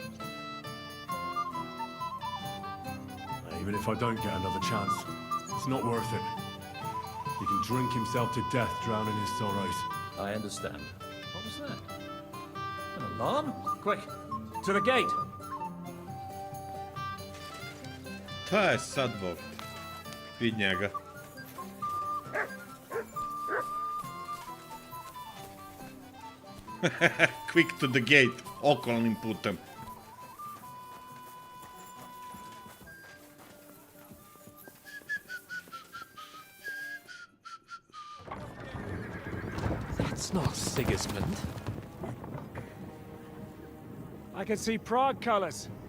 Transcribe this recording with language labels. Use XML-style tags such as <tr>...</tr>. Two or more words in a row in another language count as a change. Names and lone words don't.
<en>Even if I don't get another chance, it's not worth it. He can drink himself to death, drowning his sorrows. I understand. What was that? An alarm? Quick, to the gate!</en> <sr>Ta je sad Bog. Vid njega.</sr> <en>Quick to the gate,</en> <sr>okolnim putem.</sr> <en>That's not Sigismund. I can see Prague colors.</en>